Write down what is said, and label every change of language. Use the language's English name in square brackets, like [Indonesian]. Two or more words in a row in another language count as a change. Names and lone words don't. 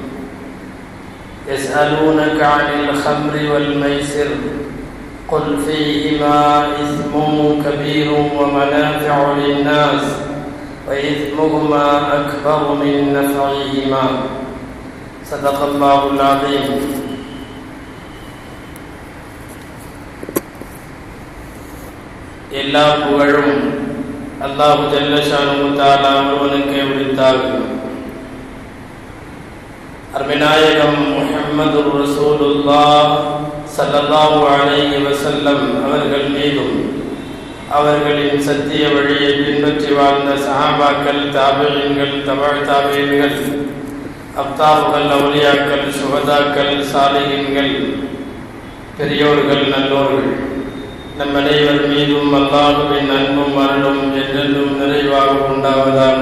[Arabic] يسألونك عن الخمر والميسر قل فيهما إثم كبير ومنافع للناس وإثمهما أكبر من نفعهما. صدق الله العظيم. [Tamil] எல்லா புகழும் [Arabic] الله جل شأنه تعالى [Tamil] ஒருவனுக்கே உரித்தாகும். அருமைநாயகம் [Arabic] محمد رسول الله صلى الله عليه وسلم [Tamil] அவர்கள் மீதும் அவர்களின் சத்திய வழியை பின்பற்றி வாழ்ந்த சஹாபாக்கள், தாபிஈன்கள், தபஅ தாபிஈன்கள், அப்தார்கள், அவுலியாக்கள், சுஹதாக்கள், சாலிஹீன்கள், பெரியோர்கள், நல்லோர்கள் நம் அனைவர் மீதும் அல்லாஹ்வின் அன்பும் அருளும் என்றென்றும் நிறைவாக உண்டாவதாக.